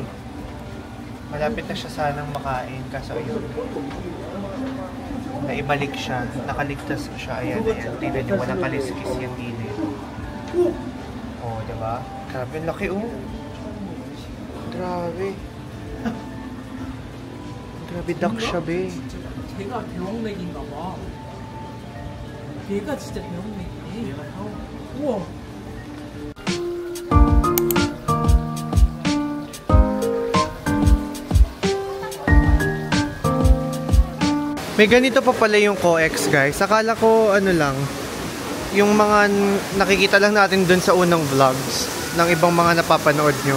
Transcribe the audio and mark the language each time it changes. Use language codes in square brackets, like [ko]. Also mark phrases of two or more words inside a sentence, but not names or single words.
[tl] Malapit na siya sanang makain. Kaso ayun, naibalik siya. Nakaligtas siya. Ayan. Tingnan nyo, walang kaliskis yan din eh. Oh, diba? Grabe, laki oh. Grabe. Grabe, duck siya be. [ko] 걔가 대왕맥인가 봐. 얘가 진짜 대왕맥이네. 우와. [tl] May ganito pa pala yung COEX guys. Akala ko ano lang, yung mga nakikita lang natin dun sa unang vlogs ng ibang mga napapanood nyo.